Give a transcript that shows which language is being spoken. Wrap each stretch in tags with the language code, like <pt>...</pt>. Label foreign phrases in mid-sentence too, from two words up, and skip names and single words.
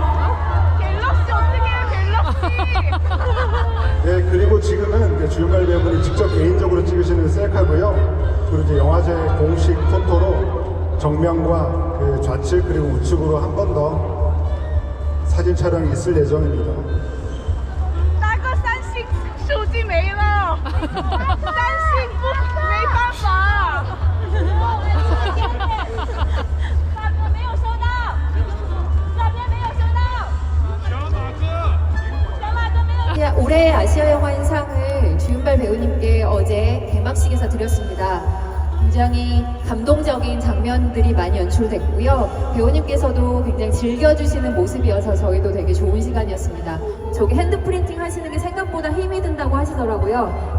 <ko>갤럭시 어떻게 해요, 갤럭시? 네, 그리고 지금은 주윤발 배우분이 직접 개인적으로 찍으시는 셀카고요. 그리고 이제 영화제 공식 포토로 정면과 그 좌측 그리고 우측으로 한 번 더 사진 촬영이 있을 예정입니다.</ko> <zh>大哥三星手机没了，三星没办法。大哥没有收到，照片没有收到。小马哥没有。</zh> <ko>올해 아시아 영화인상을 주윤발 배우님께 어제 개막식에서 드렸습니다. 굉장히 감동적인 장면들이 많이 연출됐고요. 배우님께서도 굉장히 즐겨주시는 모습이어서 저희도 되게 좋은 시간이었습니다. 저기 핸드프린팅 하시는 게 생각보다 힘이 든다고 하시더라고요.</ko>